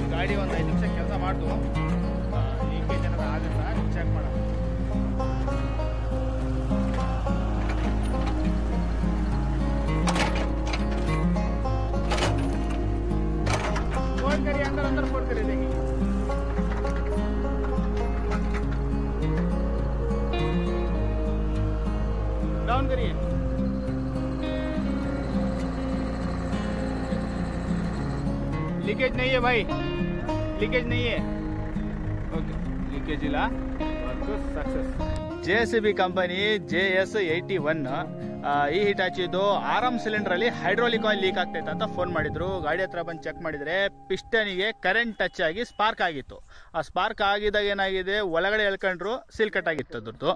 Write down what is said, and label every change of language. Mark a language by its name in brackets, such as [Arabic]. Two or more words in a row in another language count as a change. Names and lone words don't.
[Kannada] ಗಾಡಿ ಒಂದು 5 ನಿಮಿಷ ಕೆಲಸ ಮಾಡ್ದು ಲೀಕೇಜ್ ಏನಾದ್ರು ಆಗುತ್ತಾ ಚೆಕ್ ಮಾಡೋಣ. [Hindi] फोन करिए, अंदर अंदर फोन करिए, देखिए डाउन करिए. लीकेज नहीं है भाई, लीकेज नहीं है. [English] OK, leakage ಇಲ್ಲ. work success. [Kannada] JCB ಕಂಪನಿ JS81 ಈ ಹಿಟಾಚಿದು [English] arm cylinder [Kannada] ಅಲ್ಲಿ [English] hydraulic oil leak [Kannada] ಆಗ್ತೈತೆ ಅಂತ ಫೋನ್ ಮಾಡಿದ್ರು. ಗಾಡಿ ಹತ್ರ ಬಂದು ಚೆಕ್ ಮಾಡಿದ್ರೆ ಪಿಸ್ಟನಿಗೆ [English] current touch [Kannada] ಆಗಿ ಸ್ಪಾರ್ಕ್ ಆಗಿತ್ತು. ಆ ಸ್ಪಾರ್ಕ್ ಆಗಿದಾಗ ಏನಾಗಿದೆ, ಒಳಗಡೆ ಎಳ್ಕೊಂಡ್ರು [English] seal cut [Kannada] ಆಗಿತ್ತು ಅದ್ರದ್ದು.